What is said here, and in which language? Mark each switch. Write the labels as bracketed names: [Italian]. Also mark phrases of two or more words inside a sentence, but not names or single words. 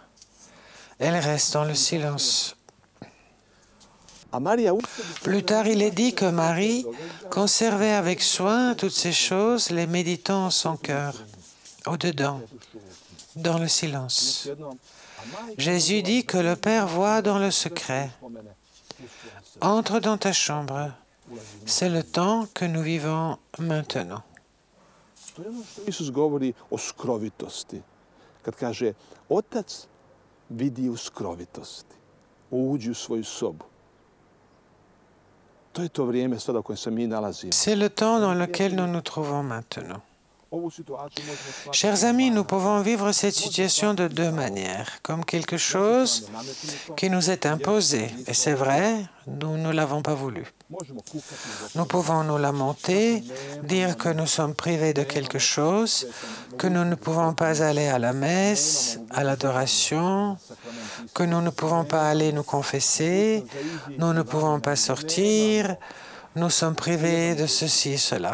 [French] Elle reste dans le silence. Plus tard, il est dit que Marie conservait avec soin toutes ces choses, les méditant en son cœur, au-dedans, dans le silence. Jésus dit que le Père voit dans le secret. Entre dans ta chambre. C'est le temps que nous vivons maintenant. [Croatian] Isus govori o skrovitosti. Kad kaže, Otac vidi u skrovitosti. Uđi u svoju sobu. To je to vrijeme sada u kojem se mi nalazimo. [French] C'est le temps dans lequel nous nous trouvons maintenant. Chers amis, nous pouvons vivre cette situation de deux manières, comme quelque chose qui nous est imposé. Et c'est vrai, nous ne l'avons pas voulu. Nous pouvons nous lamenter, dire que nous sommes privés de quelque chose, que nous ne pouvons pas aller à la messe, à l'adoration, que nous ne pouvons pas aller nous confesser, nous ne pouvons pas sortir, nous sommes privés de ceci et cela.